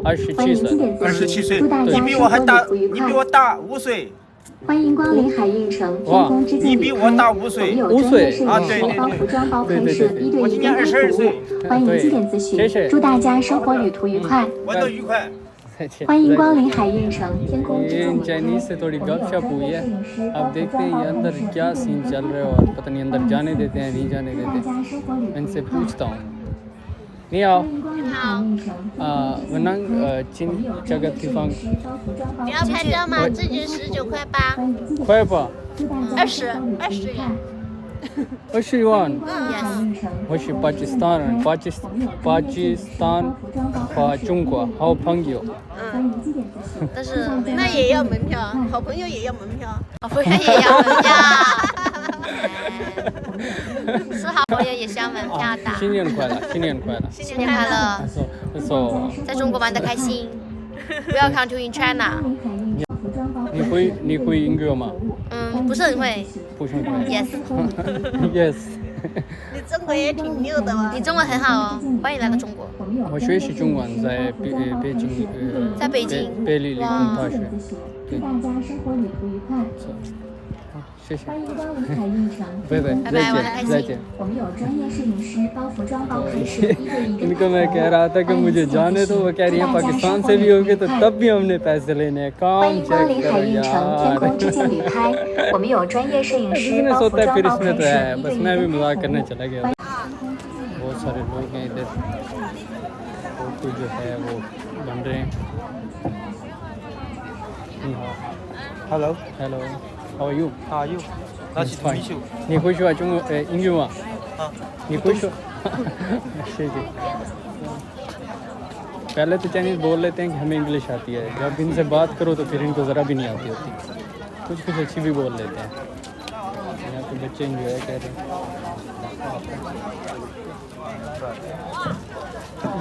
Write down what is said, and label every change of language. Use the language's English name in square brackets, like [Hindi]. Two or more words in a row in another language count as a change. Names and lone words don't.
[Chinese] 27 岁，你比我还大，你比我大5岁。欢迎光临海运城天空之镜。你比我大5岁。 5岁啊，对对对。包服装、包拍摄、一对一跟拍服务。欢迎几点咨询。祝大家生活旅途愉快。玩得愉快。欢迎光临海运城天空之镜。 [Hindi] चाइनीज से थोड़ी गपशप हुई है अब देखते हैं ये अंदर क्या सीन चल रहा है और पता नहीं अंदर जाने देते हैं नहीं जाने देते मैं इनसे पूछता हूँ नहीं आओ वनांग चिन जगत की फंग [Chinese] 你要拍照吗？这局19块8。快吧 20元。 [English] What's she want? Yes. What's she Pakistan? Pakistan [Chinese] 和中国好朋友。但是那也要门票，好朋友也要门票，好朋友也要门票，是好朋友也是要门票的。新年快乐，新年快乐。新年快乐，在中国玩得开心。 [English] Welcome to in China。 [Chinese] 你会英语吗？不是很会。不是很会。 Yes。 Yes。你中文也挺溜的嘛。你中文很好哦，欢迎来到中国。我学习中文在北京，在北京北理理工大学。对。大家生活旅途愉快。谢谢。欢迎光临海运城。拜拜，再见。我们有专业摄影师包服装包拍摄，一对一的。 [Hindi] इनको मैं कह रहा था कि मुझे जाने दो, वो कह रही है पाकिस्तान से भी होगे तो तब भी हमने पैसे लेने हैं। काम चेक करो यार। [Chinese] 我们有专业摄影师 [Hindi] बिजनेस [Chinese] 包服 [Hindi] होता है [Chinese] 装 [Hindi] फिर [Chinese] 包 [Hindi] इसमें [Chinese] 拍 [Hindi] तो [Chinese] 摄， [Hindi] है, [Chinese] 一 [Hindi] बस [Chinese] 对一 [Hindi] मैं भी [Chinese] 的。 [Hindi] मजाक करने चला गया। बहुत सारे लोग हैं इधर, फोटो जो है वो बन रहे हैं। [English] Hello. Hello, how are you? How are you? Nice to meet you. [Chinese] 你会说中文英语吗？你会说？谢谢। [Hindi] पहले तो चाइनीज़ बोल लेते हैं कि हमें इंग्लिश आती है, जब इनसे बात करो तो फिर इनको ज़रा भी नहीं आती होती। कुछ कुछ अच्छी भी बोल लेते हैं। यहाँ पे बच्चे इंजॉय कर रहे हैं।